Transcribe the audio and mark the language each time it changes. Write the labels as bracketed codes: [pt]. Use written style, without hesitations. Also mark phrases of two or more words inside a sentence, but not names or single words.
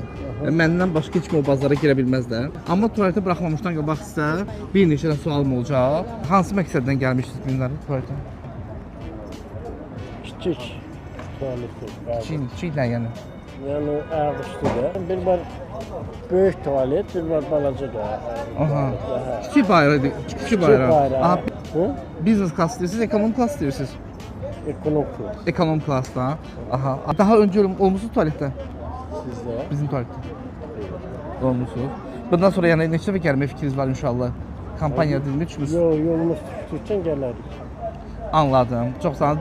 [az] Məndən başqa heç kim o bazara girə bilməz də. Amma tualetə buraxmamışdan qabaq sizə bir neçə sualım olacaq. Hansı məqsəddən gəlmişsiniz bu günlərə tualetə? Kiçik tuvalet. Kiçik nə yəni? Yəni ayaq üstüdə. Bir var böyük tuvalet, bir var balaca da. Aha. Kiçik bayrağı, kiçik bayrağı. Aha. [en] Business class [az] deyirsiniz, ekonom class deyirsiniz. Ekonom class. Ekonom classda. Aha. Daha öncə olmusunuz tualetdə? Sizdə? Bizim tualetdə. Olmusunuz. Bundan sonra yəni neçə dəfə gəlmək fikriniz var inşallah? Kampaniya dilini düşmüş. Yox, yolumuz düşdükcə gələrik. Anladım. Çox sağ olun.